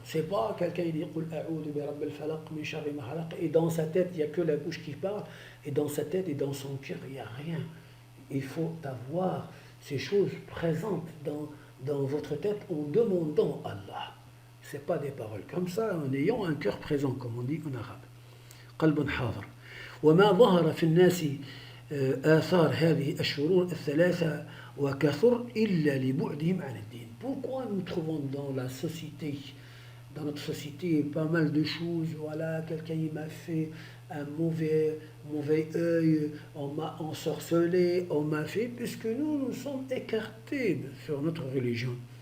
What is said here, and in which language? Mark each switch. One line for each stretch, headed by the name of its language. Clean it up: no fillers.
French: C'est pas quelqu'un qui dit
Arabic: Qul a'udhu bi rabbil falaq min sharri ma khalaq,
French: et dans sa tête il n'y a que la bouche qui parle, et dans sa tête et dans son cœur il n'y a rien. il faut avoir ces choses présentes dans votre tête en demandant Allah. Ce n'est pas des paroles comme ça, en ayant un cœur présent, comme on dit en arabe.
Arabic: قلب حاضر. وما ظهر في الناس آثار هذه الشرور الثلاثة وكثر إلا لبعدهم عن الدين.
French: Pourquoi nous trouvons dans notre société, pas mal de choses? Voilà, quelqu'un il m'a fait un mauvais œil, on m'a ensorcelé, on m'a fait, puisque nous sommes écartés sur notre religion.